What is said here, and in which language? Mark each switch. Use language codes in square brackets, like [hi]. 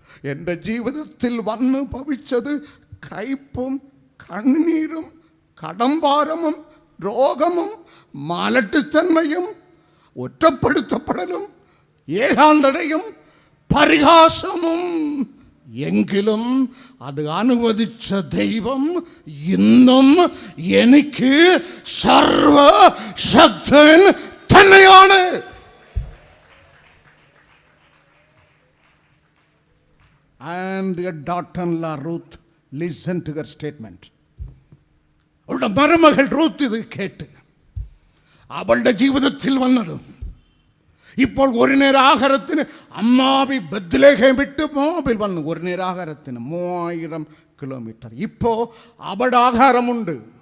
[ml] എൻ്റെ ജീവിതത്തിൽ വന്ന് ഭവിച്ചത് കയ്പും കണ്ണീരും കടംഭാരമും രോഗമും മാലട്ടിത്തന്മയും ഒറ്റപ്പെടുത്തപ്പെടലും ഏകാന്തതയും പരിഹാസമും. എങ്കിലും അത് അനുവദിച്ച ദൈവം ഇന്നും എനിക്ക് സർവശക്തൻ തന്നെയാണ്. [en] And your daughter-in-law Ruth listened to her statement. [ml] അവളുടെ മരുമകൾ റൂത്ത് ഇത് കേട്ട് അവളുടെ ജീവിതത്തിൽ വന്നതും ഇപ്പോൾ ഒരു നേരം ആഹാരത്തിന് അമ്മാവി ബത്ലേഹേം വിട്ട് മോബിൽ വന്നു. ഒരു നേരം ആഹാരത്തിന് 3000 കിലോമീറ്റർ. ഇപ്പോൾ അവിടെ ആഹാരമുണ്ട്.